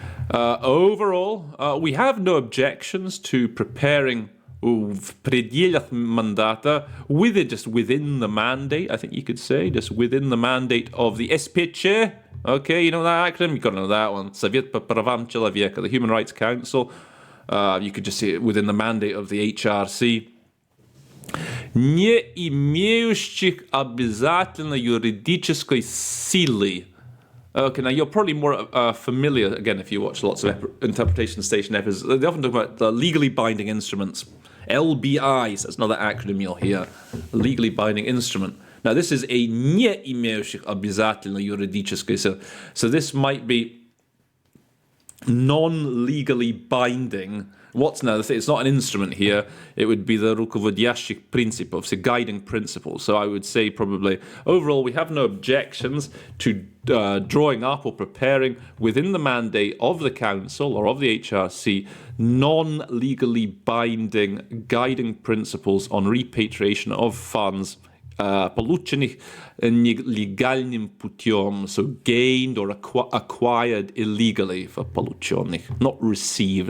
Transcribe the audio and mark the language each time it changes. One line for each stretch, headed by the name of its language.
English: Overall, we have no objections to preparing
Russian: в пределах мандата,
English: just within the mandate, I think you could say, just within the mandate of the SPC. Okay, you know that acronym? You've got to know that one.
Russian: Совет по правам человека,
English: the Human Rights Council. You could just say it within the mandate of the HRC.
Russian: Не имеющих обязательно юридической силы.
English: Okay, now you're probably more familiar, again, if you watch lots of interpretation station episodes, they often talk about legally binding instruments. LBIs, that's another acronym you'll hear. Legally binding instrument. Now, this is a
Russian: не имеющих обязательно юридической силы.
English: So this might be non-legally binding, What's now the thing? It's not an instrument here. It would be the
Russian: rukovodящих принципов,
English: the guiding principle. So I would say probably overall we have no objections to drawing up or preparing within the mandate of the Council or of the HRC non-legally binding guiding principles on repatriation of funds
Russian: полученных нелегальным путем,
English: so gained or acquired illegally for
Russian: полученных,
English: not received.